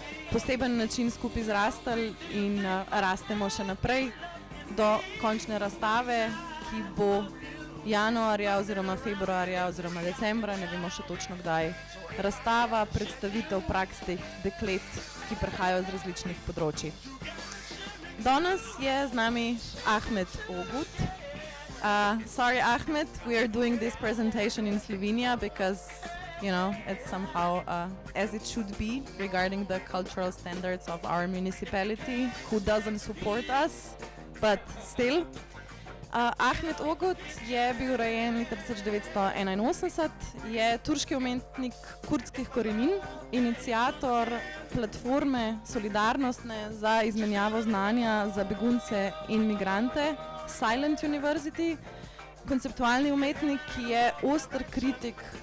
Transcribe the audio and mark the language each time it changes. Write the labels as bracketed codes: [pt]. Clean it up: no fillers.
[sl] poseben način skupaj zrastali in rastemo še naprej do končne razstave, ki bo januarja oziroma februarja oziroma decembra, ne vemo še točno kdaj, razstava, predstavitev praks teh deklet, ki prihajajo z različnih področji. Danes je z nami Ahmet Ögüt. [en] Sorry Ahmet, we are doing this presentation in Slovenia because, you know, it's somehow as it should be regarding the cultural standards of our municipality, who doesn't support us, but still. [sl] Ahmet Ögüt je bil rojen leta 1981, je turški umetnik kurdskih korenin, iniciator platforme solidarnostne za izmenjavo znanja za begunce in migrante Silent University, konceptualni umetnik, ki je oster kritik